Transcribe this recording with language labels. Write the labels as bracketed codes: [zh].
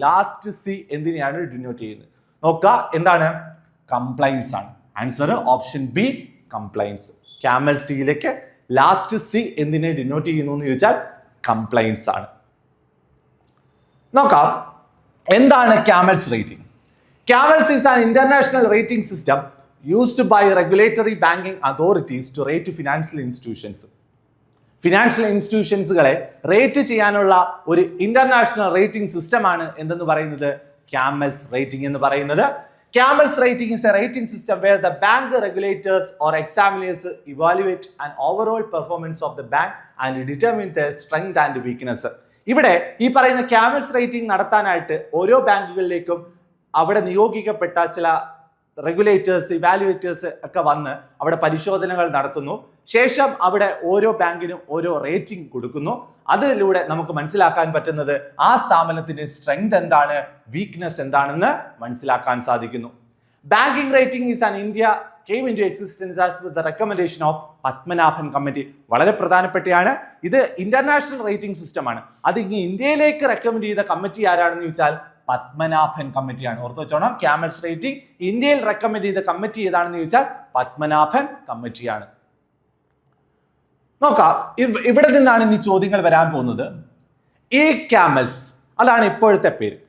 [ml] Last C എന്തിനെയാണ് denote ചെയ്യുന്നത്? നോക്കുക, എന്താണ്? കംപ്ലൈൻസ് ആണ്. Answer option B, complaints. CAMEL Cയിലേക്ക് last C എന്തിനെ ഡിനോട്ട് ചെയ്യുന്നു എന്ന് ചോദിച്ചാൽ കംപ്ലൈൻസ് ആണ്. നോക്കാം എന്താണ് CAMEL's rating. [en] CAMEL's is an international rating system used by regulatory banking authorities to rate financial institutions. [ml] Financial ഇൻസ്റ്റിറ്റ്യൂഷൻസുകളെ rate ചെയ്യാനുള്ള ഒരു ഇന്റർനാഷണൽ റേറ്റിംഗ് സിസ്റ്റമാണ് എന്തെന്ന് പറയുന്നത് CAMEL's റേറ്റിംഗ് എന്ന് പറയുന്നത്. [en] CAMEL's rating is a rating system where the bank regulators or examiners evaluate an overall performance of the bank and determine their strength and weakness. [ml] ഇവിടെ ഈ പറയുന്ന CAMEL's റേറ്റിംഗ് നടത്താനായിട്ട് ഓരോ ബാങ്കുകളിലേക്കും അവിടെ നിയോഗിക്കപ്പെട്ട ചില റെഗുലേറ്റേഴ്സ്, ഇവാലുവേറ്റേഴ്സ് ഒക്കെ വന്ന് അവിടെ പരിശോധനകൾ നടത്തുന്നു. ശേഷം അവിടെ ഓരോ ബാങ്കിനും ഓരോ റേറ്റിംഗ് കൊടുക്കുന്നു. അതിലൂടെ നമുക്ക് മനസ്സിലാക്കാൻ പറ്റുന്നത് ആ സ്ഥാപനത്തിന്റെ സ്ട്രെങ്ത് എന്താണ്, വീക്ക്നെസ് എന്താണെന്ന് മനസ്സിലാക്കാൻ സാധിക്കുന്നു. [en] Banking rating is an India came into existence as with the recommendation of Padmanabhan committee. [ml] വളരെ പ്രധാനപ്പെട്ടയാണ്. ഇത് ഇന്റർനാഷണൽ റേറ്റിംഗ് സിസ്റ്റം ആണ്. അത് ഇനി ഇന്ത്യയിലേക്ക് റെക്കമെൻഡ് ചെയ്ത കമ്മിറ്റി ആരാണെന്ന് ചോദിച്ചാൽ പത്മനാഭൻ കമ്മിറ്റിയാണ്. ഓർത്ത് വെച്ചോണം, CAMEL's റേറ്റിംഗ് ഇന്ത്യയിൽ റെക്കമെൻഡ് ചെയ്ത കമ്മിറ്റി ഏതാണെന്ന് ചോദിച്ചാൽ പത്മനാഭൻ കമ്മിറ്റിയാണ്. നോക്കാം, ഇവിടെ നിന്നാണ് ഇനി ചോദ്യങ്ങൾ വരാൻ പോകുന്നത്. ഈ CAMELS അതാണ് ഇപ്പോഴത്തെ പേര്.